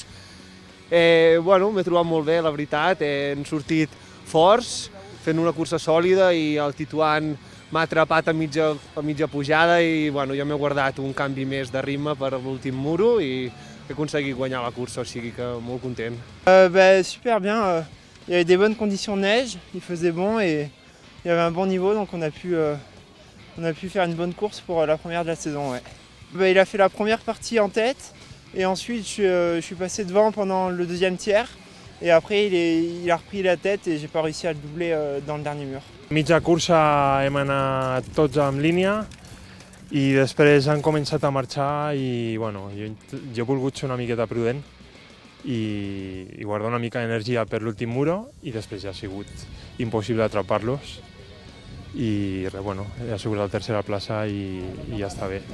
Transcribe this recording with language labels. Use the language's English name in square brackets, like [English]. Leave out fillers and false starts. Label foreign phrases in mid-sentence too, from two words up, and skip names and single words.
[Catalan] M'he trobat molt bé, la veritat, hem sortit forts, fent una cursa sòlida i el Tituan m'ha atrapat a mitja pujada i jo m'he guardat un canvi més de ritme per l'últim muro i he aconseguit guanyar la cursa, o sigui que molt content. [French] Super bien, il y avait des bonnes conditions de neige, il faisait bon et il y avait un bon niveau, donc on a pu faire une bonne course pour la première de la saison. Ouais. Il a fait la première partie en tête et ensuite je suis passé devant pendant le deuxième tiers. Et après, il a repris la tête et j'ai pas réussi à le doubler dans le dernier mur. [Catalan] Mitja cursa hem anat tots en línia i després han començat a marxar i jo he volgut ser una miqueta prudent i guardar una mica d'energia per l'últim muro i després ja ha sigut impossible atrapar-los i bueno, ha sigut la tercera plaça i ja està bé.